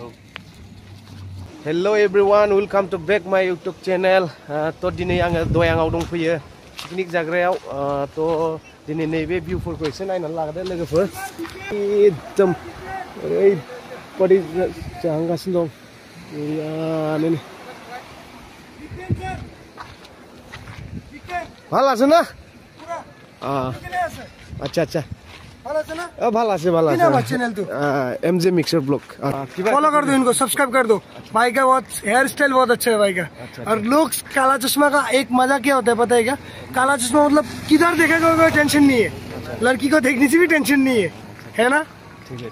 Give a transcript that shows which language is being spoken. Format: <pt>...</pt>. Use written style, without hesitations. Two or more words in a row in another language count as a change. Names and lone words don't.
<en>hello everyone welcome to back my YouTube channel</en> <brx>थ' दिनै आङो दयाङाव दंफैयो पिकनिक जाग्रायाव थ' दिनै नैबे भिउफोरखौ एसे नायनानै लागोदो लोगोफोर एकदम ओरैबादि जाहांगासिनो दं गैयानो</brx> <bn>ভাল আছে না আচ্ছা আচ্ছা ভালো আছে</bn> <brx>ভালো আছে</brx> <hi>चैनल तो</hi> <brx>एमजे मिक्सर ब्लॉग</brx> <hi>फॉलो कर दो इनको सब्सक्राइब कर दो भाई का बहुत</hi> <en>hair style</en> <hi>बहुत अच्छा है भाई का और लुक्स काला चश्मा का एक मजा क्या होता है पता है क्या काला चश्मा मतलब किधर देखेगा कोई टेंशन नहीं है लड़की को देखने से भी टेंशन नहीं है ना ठीक है</hi>